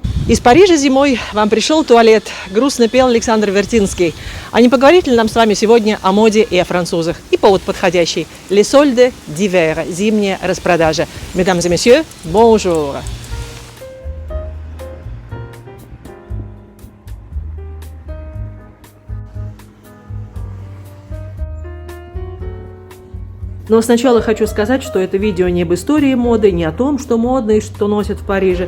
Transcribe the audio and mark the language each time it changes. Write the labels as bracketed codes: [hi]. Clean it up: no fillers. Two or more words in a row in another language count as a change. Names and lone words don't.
[ru] Из Парижа зимой вам пришел туалет. Грустно пел Александр Вертинский. А не поговорить ли нам с вами сегодня о моде и о французах? И повод подходящий. [fr] Les soldes d'hiver. [ru] Зимняя распродажа. [fr] Mesdames et messieurs, bonjour. [ru] Но сначала хочу сказать, что это видео не об истории моды, не о том, что модно и что носят в Париже.